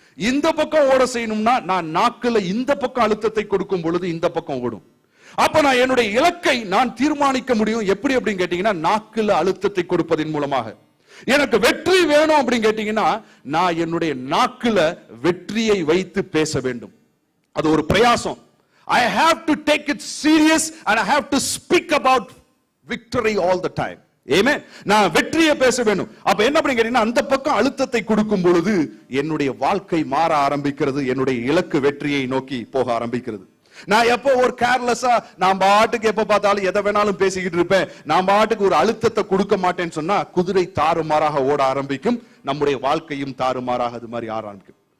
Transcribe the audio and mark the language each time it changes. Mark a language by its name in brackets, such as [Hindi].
[Tamil] இந்த பக்கம் ஓட செய்யணும்னா நான் நாக்குல இந்த பக்கம் அழுத்தத்தை கொடுக்கும் பொழுது இந்த பக்கம் ஓடும். அப்ப நான் என்னுடைய இலக்கை நான் தீர்மானிக்க முடியும். எப்படி அப்படின்னு கேட்டீங்கன்னா, நாக்குல அழுத்தத்தை கொடுப்பதன் மூலமாக. எனக்கு வெற்றி வேணும் அப்படின்னு கேட்டீங்கன்னா, நான் என்னுடைய நாக்குல வெற்றியை வைத்து பேச வேண்டும். அது ஒரு பிரயாசம். [English] I have to take it serious and I have to speak about victory all the time. [Tamil] Amen. நான் வெற்றியை பேச வேண்டும். அப்ப என்ன அப்படின்னு கேட்டீங்கன்னா, அந்த பக்கம் அழுத்தத்தை கொடுக்கும் பொழுது என்னுடைய வாழ்க்கை மாற ஆரம்பிக்கிறது, என்னுடைய இலக்கு வெற்றியை நோக்கி போக ஆரம்பிக்கிறது. நான் எப்போ ஒரு கேர்லெஸ்ஸா நான் பாட்டுக்கு எப்ப பார்த்தாலும் எதை வேணாலும் பேசிக்கிட்டு இருப்பேன், நான் பாட்டுக்கு ஒரு அழுத்தத்தை கொடுக்க மாட்டேன்னு சொன்னா குதிரை தாறுமாறாக ஓட ஆரம்பிக்கும், நம்முடைய வாழ்க்கையும் தாறுமாறாக அது மாதிரி ஆரம்பிக்கும்.